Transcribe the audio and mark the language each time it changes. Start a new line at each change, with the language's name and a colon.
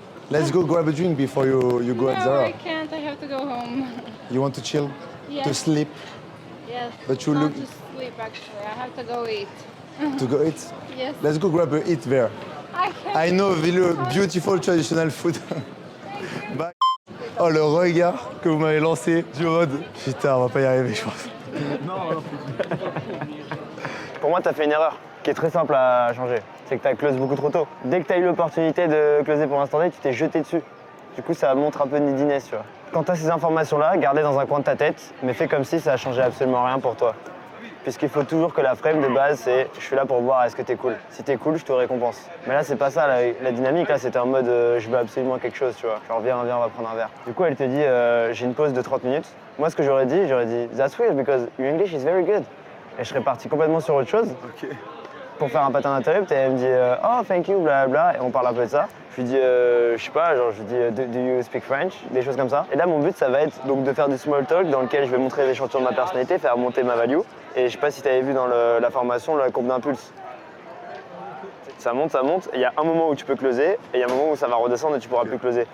English: Let's go grab a drink before you go at No, Zara. I can't. I have to go home. You want to chill? Yes. To sleep? Yes. But you Not look- to sleep actually. I have to go eat. To go eat? Yes. Let's go grab a eat there. I can't. I know beautiful traditional food. Bye.
French: Oh, le regard que vous m'avez lancé du mode putain, on va pas y arriver, je pense. Pour moi, tu as fait une erreur qui est très simple à changer. C'est que tu as close beaucoup trop tôt. Dès que tu as eu l'opportunité de closer pour l'instant T, tu t'es jeté dessus. Du coup, ça montre un peu de neediness, tu vois. Quand tu as ces informations-là, garde-les dans un coin de ta tête, mais fais comme si ça a changé absolument rien pour toi. puisqu'il faut toujours que la frame de base, c'est je suis là pour voir est-ce que t'es cool. Si t'es cool, je te récompense. Mais là, c'est pas ça, la dynamique, là, c'était en mode je veux absolument quelque chose, tu vois. Genre, viens, on va prendre un verre. Du coup, elle te dit j'ai une pause de 30 minutes. Moi, ce que j'aurais dit,
English: that's weird because your English is very good.
French: Et je serais parti complètement sur autre chose. Pour faire un pattern interrupt, et elle me dit
English: oh, thank you,
French: blablabla, et on parle un peu de ça. Je lui dis, je sais pas, genre je lui dis,
English: do you speak French?
French: Des choses comme ça. Et là, mon but, ça va être donc de faire du small talk dans lequel je vais montrer les échantillons de ma personnalité, faire monter ma value. Et je sais pas si tu avais vu dans la formation la courbe d'impulse. Ça monte, et il y a un moment où tu peux closer, et il y a un moment où ça va redescendre et tu pourras plus closer.